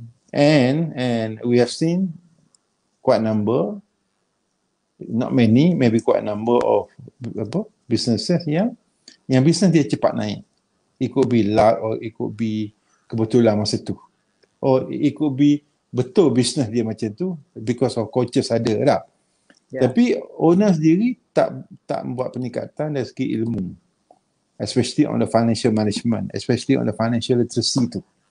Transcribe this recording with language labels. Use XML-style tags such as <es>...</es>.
<en>And we have seen quite number, not many, maybe quite number of businesses</en> <ms>yang bisnes dia cepat naik.</ms> <en>It could be luck or it could be</en> <ms>kebetulan masa tu.</ms> <en>Or it could be</en> <ms>betul bisnes dia macam tu</ms> <en>because of coaches</en> <ms>ada tak? Tapi owner sendiri tak buat peningkatan dari segi ilmu.</ms> <en>Especially on the financial management, especially on the financial literacy</en> <ms>tu.</ms>